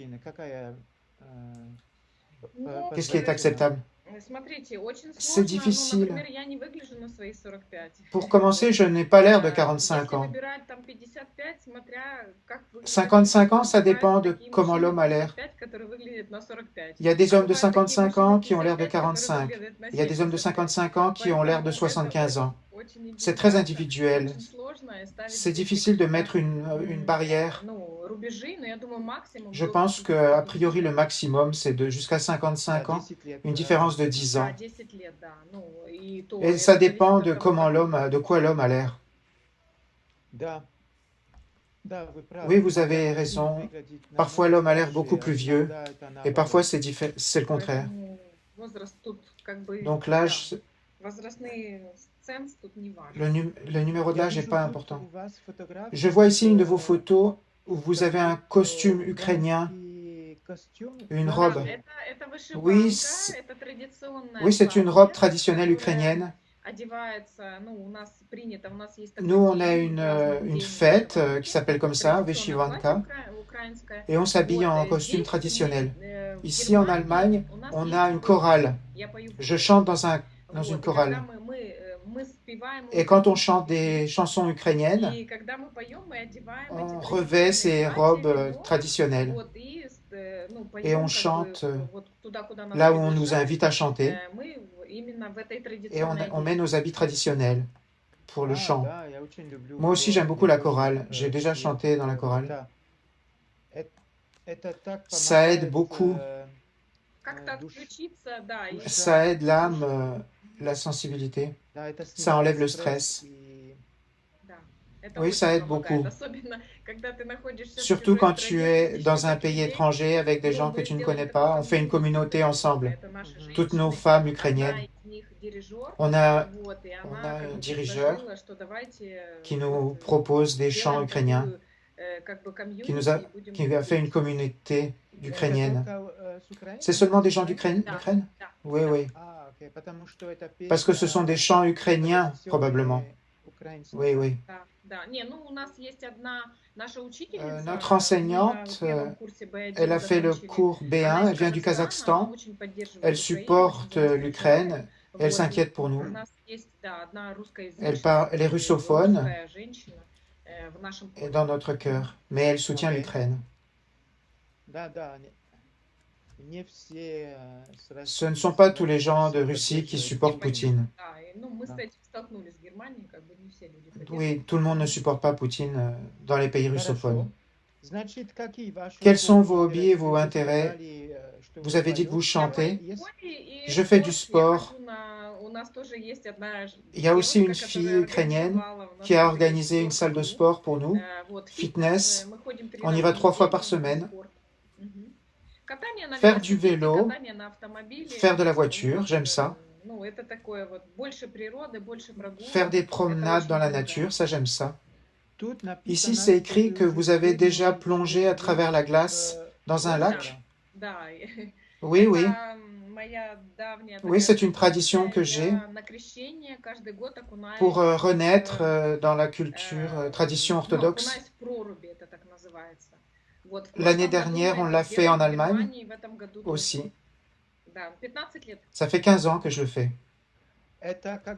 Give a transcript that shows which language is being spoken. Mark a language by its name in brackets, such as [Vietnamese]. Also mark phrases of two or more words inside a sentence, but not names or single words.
[Russian] Ну, [French] Qu'est-ce qui est acceptable? [Russian] смотрите, очень [French] C'est [Russian] сложно. Ну, [French] difficile. [Russian] например, я не выгляжу на свои 45. [French] Pour commencer, je n'ai pas l'air de [Russian] Если [French] 45 ans. [Russian] выбирать там 55, смотря как выглядит [French] 55 ans, ça [Russian] бывают [French] dépend de [Russian] такие [French] comment [Russian] мужчины [French] l'homme a l'air. [Russian] 55, которые выглядят на 45. [French] Il y a des hommes de [Russian] Бывают такие [French] 55 [Russian] мужчины [French] ans qui ont l'air de [Russian] 55, которые [French] 45. [Russian] выглядят на [French] Il y a des hommes de [Russian] 75. [French] 55 ans qui ont l'air de [Russian] Поэтому это [French] 75 ans. [Russian] очень [French] C'est très [Russian] индивидуально, [French] individuel. [Russian] очень сложно и ставить [French] C'est [Russian] такие [French] difficile de [Russian] какие-то, [French] mettre une barrière. [Russian] ну, рубежи, но я думаю, максимум [French] Je [Russian] до [French] pense que, a priori, [Russian] 50. [French] le maximum, c'est de jusqu'à 55 ans, une différence de 10 [Russian] Да, [French] ans. [Russian] 10 лет, да. Ну, и то [French] Et [Russian] это [French] ça [Russian] зависит [French] dépend [Russian] от [French] de [Russian] того, [French] comment [Russian] как [French] l'homme, de quoi l'homme a l'air. Oui, vous avez raison. Parfois, l'homme a l'air beaucoup plus vieux, et parfois, c'est le contraire. [Russian] Поэтому возраст тут как бы, [French] Donc, [Russian] да, [French] l'âge, [Russian] возрастные ценз тут не важно. [French] le numéro de l'âge n'est pas important. Je vois ici une de vos photos où vous avez un costume ukrainien, une [Russian] Да, [French] robe. [Russian] это вышиванка, [French] Oui, [Russian] это традиционная [French] oui, c'est une [Russian] платье, [French] robe traditionnelle [Russian] которое [French] ukrainienne. [Russian] одевается, ну, у нас принято, у нас есть такой [French] Nous, on a [Russian] день, празднуем [French] une [Russian] день [French] fête [Russian] вышиванки, [French] qui s'appelle comme ça, [Russian] традиционное платье [French] Vyshivanka, [Russian] украинское. [French] et on s'habille [Russian] Вот, [French] en costume [Russian] здесь [French] traditionnel. [Russian] в [French] Ici, en [Russian] Германии [French] Allemagne, [Russian] у нас [French] on [Russian] есть [French] a une [Russian] такой [French] chorale. [Russian] я пою в [French] Je [Russian] хоре. [French] chante dans un dans une [Russian] Вот, и когда [French] chorale. [Russian] мы спеваем [French] Et quand on [Russian] украинские [French] chante [Russian] песни, [French] des chansons ukrainiennes, [Russian] и когда мы поем, мы одеваем эти [French] on revêt [Russian] традиционные [French] ces [Russian] платья, [French] robes [Russian] венок, [French] traditionnelles [Russian] вот, и ну, [French] et on [Russian] поем как бы [French] chante [Russian] вот туда, куда нас [French] là où on nous [Russian] приглашают, [French] invite à chanter [Russian] мы именно в этой [French] et [Russian] традиционной [French] on met nos [Russian] одежде. [French] habits traditionnels pour le chant. [Russian] Да, я очень люблю [French] Moi aussi, j'aime [Russian] хор, [French] beaucoup [Russian] я [French] la [Russian] тоже [French] chorale. J'ai déjà [Russian] пел в [French] chanté dans la [Russian] хоре. [French] chorale. [Russian] Это так [French] Ça aide [Russian] помогает [French] beaucoup, [Russian] Как-то душ, отключиться, да, и [French] ça aide l'âme, [Russian] душе. [French] la sensibilité, [Russian] Да, это [French] ça enlève [Russian] снимает [French] le [Russian] стресс [French] stress. [Russian] и да, это [French] Oui, ça [Russian] очень [French] aide [Russian] помогает, [French] beaucoup. [Russian] особенно когда ты находишься в [French] Surtout [Russian] чужой [French] quand tu [Russian] стране, [French] es [Russian] видишь [French] dans un [Russian] этих [French] pays [Russian] людей. [French] étranger avec des [Russian] Ну, [French] gens que [Russian] мы [French] tu ne [Russian] сделали [French] connais [Russian] такую [French] pas. On fait une communauté [Russian] красивую, [French] ensemble. [Russian] это наши [French] Toutes nos [Russian] женщины. [French] femmes [Russian] Одна [French] ukrainiennes. [Russian] из них дирижер, [French] On a [Russian] вот, и [French] on [Russian] она [French] a [Russian] как [French] un [Russian] бы [French] dirigeur [Russian] предложила, что давайте [French] qui nous [Russian] вот, [French] propose des chants [Russian] сделаем [French] ukrainiens, [Russian] такую как бы [French] qui [Russian] комьюнити и будем [French] qui a fait une [Russian] петь. [French] communauté [Russian] это [French] ukrainienne. [Russian] только с Украины? [French] C'est seulement des gens [Russian] Украины? [French] d'Ukraine? [Russian] Да, [French] Ukraine? [Russian] да, [French] Oui, [Russian] да. [French] oui. [Russian] А, окей, потому что эта [French] Parce que ce sont des [Russian] песня [French] chants ukrainiens, probablement. [Russian] посвященная украинцам. [French] Oui, oui. [Russian] Да, да. Не, ну у нас есть одна наша учительница, [French] Notre [Russian] мы [French] enseignante, [Russian] на первом курсе B1 [French] elle a fait le [Russian] закончили. [French] cours [Russian] Она [French] B1, [Russian] из [French] elle vient du [Russian] Казахстана, она [French] Kazakhstan, [Russian] очень поддерживает [French] elle [Russian] Украину, очень [French] supporte [Russian] за нас переживает. [French] l'Ukraine, elle [Russian] Вот, [French] s'inquiète pour [Russian] у [French] nous, [Russian] нас есть, да, одна [French] elle [Russian] русскоязычная, [French] est russophone [Russian] русская женщина в нашем [French] et [Russian] коре. [French] dans notre cœur, mais elle soutient Ok. l'Ukraine. [Russian] Да, да, не все с [French] Ce ne [Russian] России, [French] sont [Russian] с [French] pas tous les [Russian] России [French] gens de Russie qui [Russian] поддерживают [French] supportent [Russian] Украину. [French] Poutine. [Russian] Да, и, ну, мы с Да. этим столкнулись в Германии, как бы не все люди поддерживают. [French] Oui, tout le monde ne supporte pas Poutine dans les pays russophones. [Russian] Хорошо. Значит, какие ваши [French] Quels sont [Russian] хобби, [French] vos hobbies et [Russian] интересы? [French] vos [Russian] Вы [French] intérêts? [Russian] сказали, что [French] Vous [Russian] вы [French] avez dit que vous [Russian] поете. [French] chantez. [Russian] Есть- [French] Je fais du [Russian] спорт, я [French] sport. [Russian] хожу у нас тоже есть одна [French] Il y a aussi une [Russian] девушка, [French] fille [Russian] которая [French] ukrainienne [Russian] организовала у нас [French] qui a [Russian] такой [French] organisé une salle de [Russian] спорт-клуб. [French] sport pour nous. [Russian] Вот, [French] Fitness. [Russian] мы ходим 3 [French] On y [Russian] раза [French] va [Russian] в [French] 3 fois [Russian] неделю [French] par [Russian] на [French] semaine. [Russian] спорт. Мгм. Катание на [French] Faire du [Russian] велосипеде, [French] vélo, [Russian] катание на автомобиле. [French] faire de la voiture, [Russian] Вот, [French] j'aime ça. [Russian] ну, это такое вот, больше природы, больше прогулок. [French] Faire des [Russian] Это [French] promenades [Russian] очень [French] dans la [Russian] круто. [French] nature, ça j'aime ça. [Russian] Тут написано, [French] Ici, c'est écrit [Russian] что [French] que vous avez déjà plongé à travers la glace dans un lac. [Russian] Да. [French] Oui, oui. [Russian] Это моя давняя [French] Oui, [Russian] такая [French] c'est une tradition que [Russian] традиция. [French] j'ai [Russian] Я на крещение каждый год окунаюсь, [French] pour renaître dans la culture, tradition [Russian] ну, [French] orthodoxe. [Russian] окунаюсь в проруби, это так называется. Вот, в [French] L'année [Russian] прошлом году [French] dernière, [Russian] мы [French] on [Russian] это [French] l'a fait [Russian] сделали [French] en [Russian] в [French] Allemagne [Russian] Германии, в этом году тоже. [French] aussi. [Russian] Да, 15 лет. [French] Ça fait 15 ans que je le fais. [Russian] Это когда